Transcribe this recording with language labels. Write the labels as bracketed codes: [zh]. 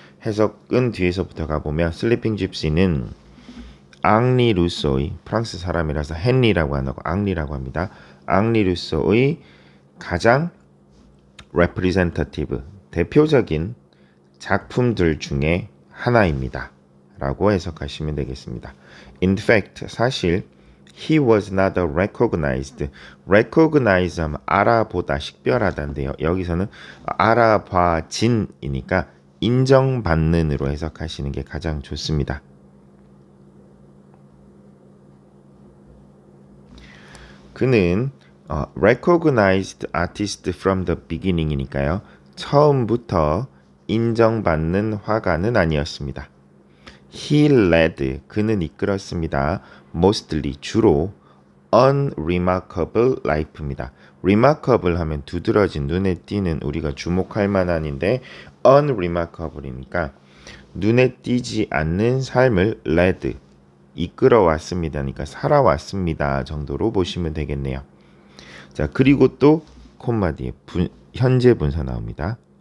[ko] 해석은 뒤에서부터 가보면 슬리핑 집시는 앙리 루소의, 프랑스 사람이라서 헨리라고 안 하고 앙리라고 합니다. 앙리 루소의 가장 representative, 대표적인 작품들 중에 하나입니다 라고 해석하시면 되겠습니다. [en] In fact, [ko] 사실 [en] he was not recognized. [ko] recognize 하면 알아보다, 식별하다인데요. 여기서는 알아봐진이니까 인정받는으로 해석하시는 게 가장 좋습니다. 그는 [en] recognized artist from the beginning이니까요. [ko] 처음부터 인정받는 화가는 아니었습니다. [en] He led, [ko] 그는 이끌었습니다. [en] mostly, [ko] 주로 [en] unremarkable life입니다. [ko] remarkable 하면 두드러진, 눈에 띄는, 우리가 주목할 만한인데 unremarkable이니까 눈에 띄지 않는 삶을 led, 이끌어왔습니다. 그러니까 살아왔습니다 정도로 보시면 되겠네요. 자, 그리고 또 콤마 뒤에 현재 분사 나옵니다.